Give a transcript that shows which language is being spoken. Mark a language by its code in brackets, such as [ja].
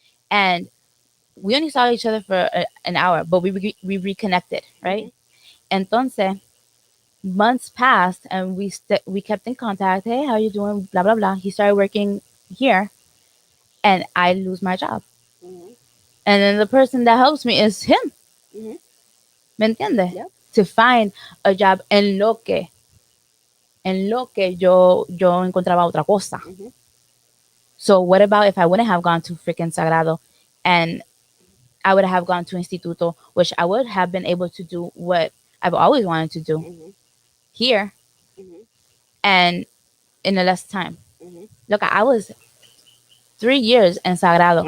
[en] And we only saw each other for an hour, but we reconnected, right? Mhm. Entonces, months passed, and we kept in contact. Hey, how you doing? Blah blah blah. He started working here, and I lose my job. Mhm. And then the person that helps me is him. Mhm. [es] ¿Me entiendes? [en] Yep. To find a job [es] en lo que yo encontraba otra cosa. Mhm. [en] So what about if I wouldn't have gone to freaking Sagrado, and I would have gone to Instituto, which I would have been able to do what I've always wanted to do Mhm. here Mhm. and in a less time. Mhm. Look, I was 3 years in Sagrado,